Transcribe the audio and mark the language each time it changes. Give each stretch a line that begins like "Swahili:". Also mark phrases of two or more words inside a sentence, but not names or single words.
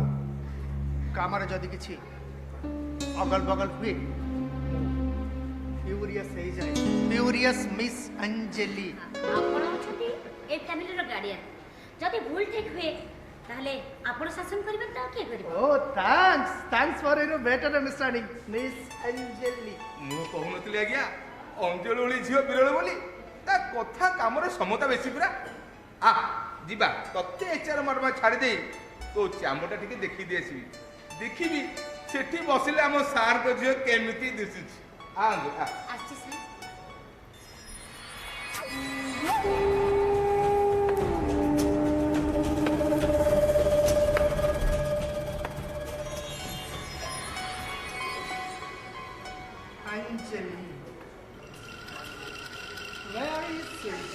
Odia: କାମରେ ଯଦି କିଛି ଅଗଲ ବଗଲ ହୁଏ ଫ୍ୟୁରିୟସ୍ ହେଇଯାଏ। ଫ୍ୟୁରିୟସ୍ ମିସ୍ ଅଞ୍ଜଲି। ଆପଣ ଅଛନ୍ତି ଏ ଫ୍ୟାମିଲିର ଗାର୍ଡିଆନ। ଯଦି ଭୁଲ ଠିକ ହୁଏ ତାହେଲେ ଆପଣ ଶାସନ କରିବେ, ତ କିଏ କରିବ?
English: Oh, thanks for your better understanding, Miss Anjali.
Odia: ମୁଁ କହୁନଥିଲି ଆଜ୍ଞା ଅଞ୍ଜଳି ଭଳି ଝିଅ ବିରଳ ବୋଲି। ତା କଥା କାମରେ ସମତା ବେଶୀ ପୁରା। ଯିବା, ତତେ HR ମ୍ୟାଡ଼ାମ ଛାଡ଼ିଦେଇ ତୋ ଚାମଟା ଟିକେ ଦେଖିଦେଇ ଆସିବି। ଦେଖିବି ସେଠି ବସିଲେ ଆମ ସାର୍ଙ୍କ ଝିଅ କେମିତି ଦିଶୁଛି। ଆସିଛି ସାର୍। Anjali.
English: Very sweet.